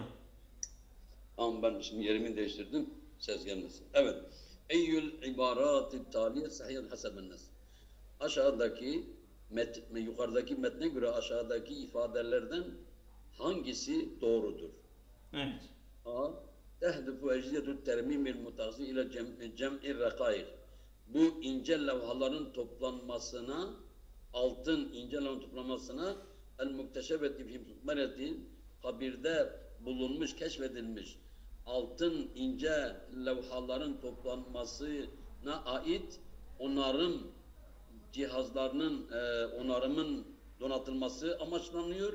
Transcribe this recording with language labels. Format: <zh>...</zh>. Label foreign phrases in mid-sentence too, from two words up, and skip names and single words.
<tr>Ama ben şimdi yerimi değiştirdim. Ses gelmesin. Evet.</tr> <ar>أي العبارات التالية صحيحة حسب النص.</ar> <tr>Aşağıdaki yukarıdaki metne göre aşağıdaki ifadelerden hangisi doğrudur? Evet. A.</tr> <ar>تهدف أجهزة الترميم المتخصصة إلى جمع الرقائق.</ar> <tr>Bu ince levhaların toplanmasına, altın ince levhaların toplanmasına</tr> <ar>المكتشفة في مقبرة,</ar> <tr>kabirde bulunmuş, keşfedilmiş altın ince levhaların toplanmasına ait onarım cihazlarının onarımın donatılması amaçlanıyor.</tr>